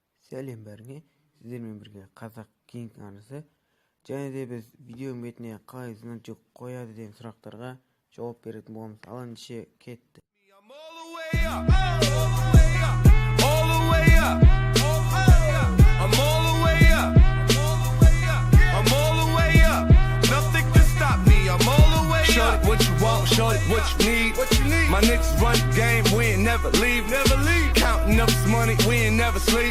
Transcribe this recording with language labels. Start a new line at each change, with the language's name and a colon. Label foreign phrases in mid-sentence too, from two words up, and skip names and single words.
Kazakh: Сәлем бәріңе, сіздермен бірге қазақ King арнасы. Және де біз видеоның бетіне қалай значок қояды деген сұрақтарға жауап беретін боламыз. Ал ендеше кетті.
English: What you want, shorty, what you need. My niggas run the game, we ain't never leave. Counting up this money, we ain't never sleep.